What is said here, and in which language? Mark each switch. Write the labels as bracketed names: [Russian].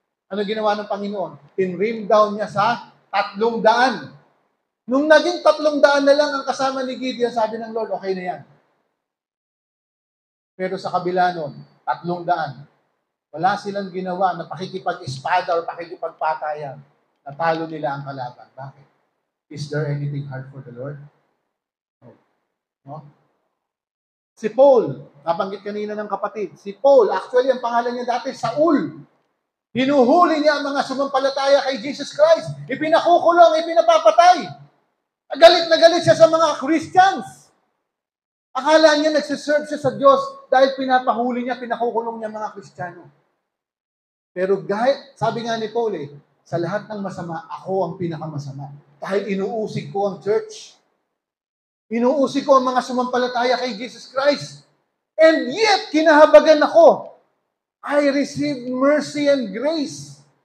[Filipino] Ano ginawa ng Panginoon? Tinrim down niya sa 300. Nung naging 300 na lang ang kasama ni Gideon, sabi ng Lord, okay na yan. Pero sa kabila nun, 300. Wala silang ginawa na pakikipag-espada o pakikipagpatayan. Natalo nila ang kalaban. Bakit? [English] Is there anything hard for the Lord? [Filipino] No? Si Paul, nabanggit kanina ng kapatid. Si Paul, actually ang pangalan niya dati, Saul. Hinuhuli niya ang mga sumampalataya kay Jesus Christ. Ipinakukulong, ipinapapatay. Galit na galit siya sa mga Christians. Akala niya nagsiserve siya sa Diyos dahil pinapahuli niya, pinakukulong niya mga Kristiyano. Pero sabi nga ni Paul sa lahat ng masama, ako ang pinakamasama. Dahil inuusig ko ang church. Inuusig ko ang mga sumampalataya kay Jesus Christ. [English] And yet, [Filipino] kinahabagan ako. [English] I received mercy and grace.